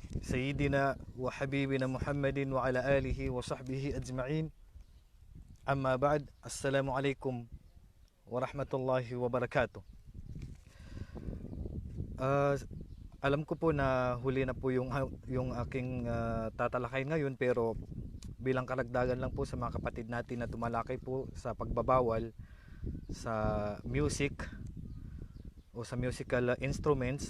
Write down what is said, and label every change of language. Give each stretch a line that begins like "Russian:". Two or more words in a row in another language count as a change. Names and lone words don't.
Arabic: سيدنا وحبيبنا محمد وعلى آله وصحبه أجمعين. أما بعد، السلام عليكم ورحمة الله وبركاته.
Filipino: Uh, Alam ko po na huli na po yung aking tatalakay ngayon, pero bilang karagdagan lang po sa mga kapatid natin na tumalakay po sa pagbabawal sa music o sa
English: musical instruments.